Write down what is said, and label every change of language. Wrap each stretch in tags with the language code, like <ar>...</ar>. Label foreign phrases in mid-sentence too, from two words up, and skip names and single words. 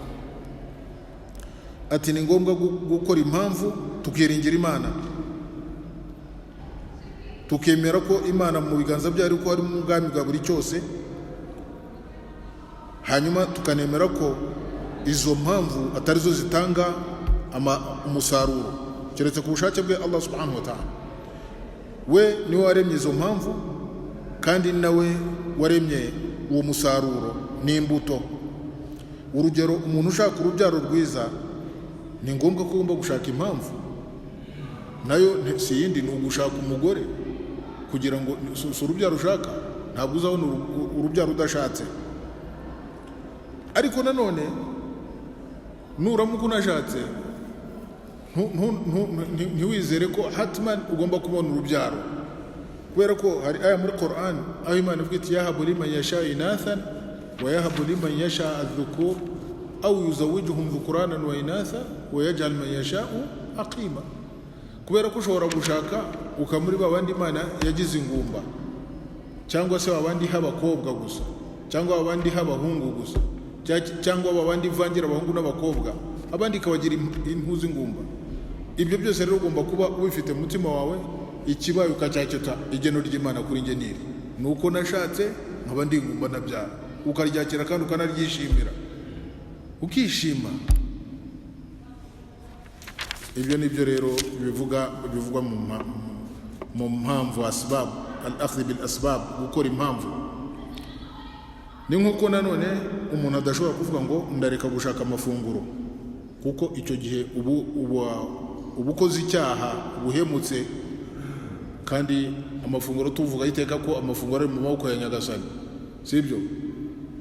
<rw>Ati ni ngombwa gukora impamvu tukiringira Imana, tukemera ko Imana mu biganza byayo ko ari mu bwami bwa buri cyose, hanyuma tukanemera ko izo mpamvu atari zo zitanga umusaruro keretse ku bushake bwe</rw> <ar>الله سبحانه وتعالى.</ar> <rw>We niwe waremye izo mpamvu, kandi nawe waremye uwo musaruro n'imbuto. Urugero, umuntu ushaka urubyaro rwiza ni ngombwa ko ugomba gushaka impamvu, nayo si yindi, ni ugushaka umugore kugira ngo si urubyaro ushaka. Ntabwo uzabona urubyaro udashatse. Ariko nanone nuramuka unashatse ntiwizere ko hatman ugomba kubona urubyaro, kubera ko hari aya muri Qur'an aho Imana ivuga iti</rw> <ar>يهب لمن يشاء إناثا ويهب لمن يشاء الذكور أو يزوجهم ذكرانا وإناثا ويجعل من يشاء عقيما.</ar> <rw>Kubera ko ushobora gushaka ukamuri babandi Imana yagize ingumba, cyangwa se babandi habakobwa gusa, cyangwa babandi habahungu gusa, cyangwa babandi vangira abahungu n'abakobwa, abandi kabagira impuzu ingumba. Ibyo byose rero ugomba kuba ubifite mu mutima wawe, ikibaye ukacyaketa igeno ry'Imana kuri nge niri nuko nashatse nkaba ndi ingumba nabyara, ukaryakira kandi ukanaryishimira ukishima. Ibyo nibyo rero bivugwa mu mpamvu</rw> <ar>أسباب، الأخذ بالأسباب,</ar> <rw>gukora impamvu. Ni nkuko nanone umuntu adashobora kuvuga ngo ndareka gushaka amafunguro, kuko icyo gihe ubukoze icyaha buhemutse. Kandi amafunguro tuvuga iteka ko amafunguro ari mu maboko ya Nyagasani, sibyo?</rw>